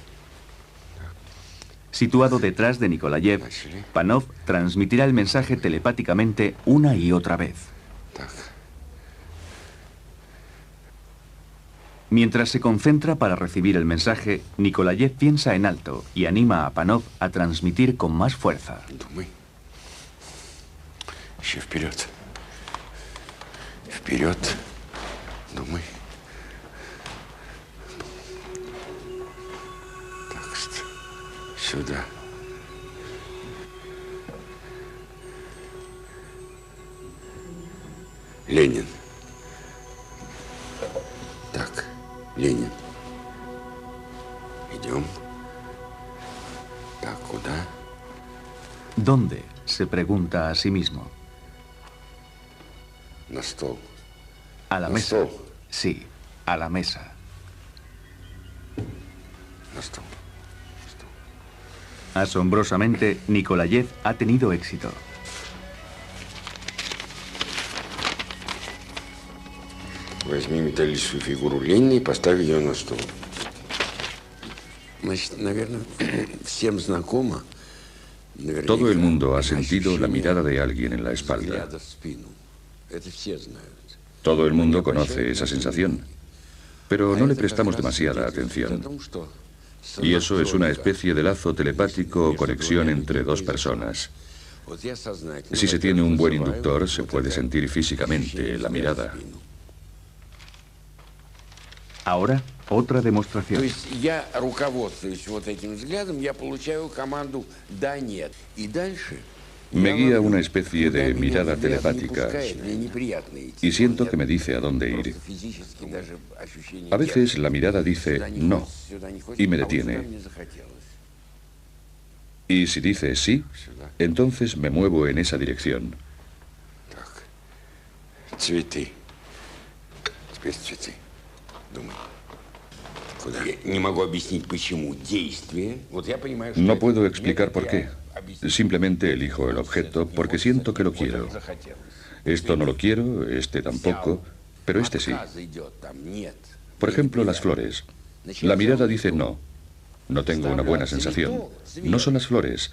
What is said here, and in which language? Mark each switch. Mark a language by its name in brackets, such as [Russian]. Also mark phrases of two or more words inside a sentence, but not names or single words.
[Spanish] Situado detrás de Nikolayev, Panov transmitirá el mensaje telepáticamente una y otra vez. Mientras se concentra para recibir el mensaje, Nikolayev piensa en alto y anima a Panov a transmitir con más fuerza. [Russian] Вперед, думай. Так, сюда. Ленин. Так, Ленин. Идем. Так, куда? [Spanish] ¿Dónde? Se pregunta a sí mismo. [Russian] На стол. [Spanish] A la mesa. Sí, a la mesa. [Russian] На стол. [Spanish] Asombrosamente, Nikolayev ha tenido éxito. [Russian] Возьми металлическую фигуру Ленина и поставь ее на стол. Значит, наверное, всем знакомо. [Spanish] Todo el mundo ha sentido la mirada de alguien en la espalda. Todo el mundo conoce esa sensación, pero no le prestamos demasiada atención. Y eso es una especie de lazo telepático o conexión entre dos personas. Si se tiene un buen inductor, se puede sentir físicamente la mirada. Ahora, otra demostración. [Russian] То есть я руководствуюсь вот этим взглядом, я получаю команду «да, нет». И дальше... [Spanish] Me guía una especie de mirada telepática y siento que me dice a dónde ir. A veces la mirada dice no y me detiene. Y si dice sí, entonces me muevo en esa dirección. [Russian] Цветы. Теперь цветы. Думай. Не могу объяснить, почему действие. Вот я понимаю, что [Spanish] No puedo explicar por qué. Simplemente elijo el objeto porque siento que lo quiero. Esto no lo quiero, este tampoco, pero este sí. Por ejemplo, las flores. La mirada dice no. No tengo una buena sensación. No son las flores.